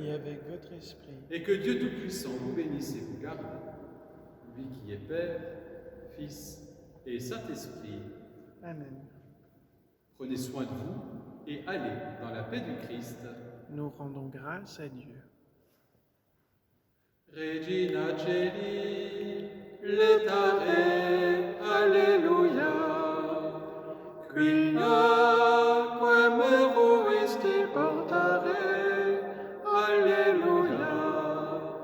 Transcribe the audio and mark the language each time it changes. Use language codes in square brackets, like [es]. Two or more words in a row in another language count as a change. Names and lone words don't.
[fr] Et avec votre esprit. Et que Dieu Tout-Puissant vous bénisse et vous garde, lui qui est Père, Fils et Saint-Esprit. Amen. Prenez soin de vous et allez dans la paix du Christ. Nous rendons grâce à Dieu. [la] Regina Celi, letare, alleluia. Qui nacque meruisti portare, alleluia.